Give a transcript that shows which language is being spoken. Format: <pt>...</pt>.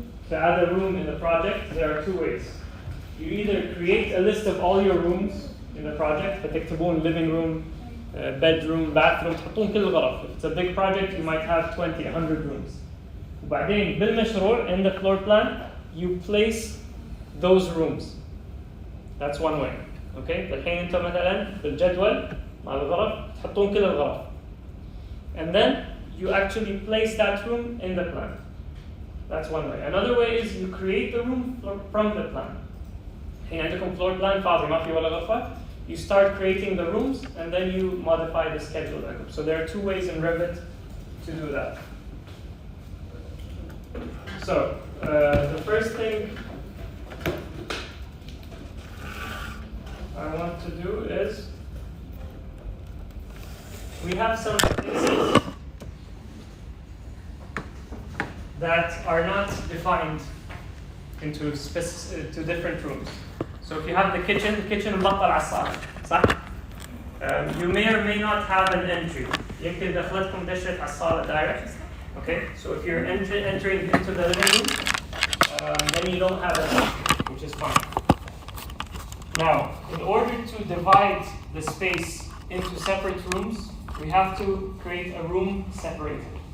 <en>To add a room in the project, there are two ways. You either create a list of all your rooms in the project,</en> <ar>فتكتبون</ar> <en>living room, bedroom, bathroom,</en> <ar>تحطون كل الغرف.</ar> <en>If it's a big project, you might have 20, 100 rooms.</en> <ar>وبعدين بالمشروع,</ar> <en>in the floor plan, you place those rooms. That's one way. Okay?</en> <ar>الحين انتم مثلا بالجدول مع الغرف تحطون كل الغرف.</ar> <en>And then you actually place that room in the plan. That's one way. Another way is you create the room from the plan.</en> <ar>الحين عندكم floor plan فاضي ما في ولا غرفة.</ar> <en>You start creating the rooms and then you modify the schedule. So there are two ways in Revit to do that. So the first thing I want to do is we have some spaces that are not defined into different rooms. So if you have the kitchen</en> <ar>مبطل على الصالة صح؟</ar> <en>You may or may not have an entry.</en> <ar>يمكن دخلتكم دشت على الصالة direct.</ar> <en>Okay, so if you're entering into the living room, then you don't have an entry, which is fine. Now, in order to divide the space into separate rooms, we have to create a room separator.</en>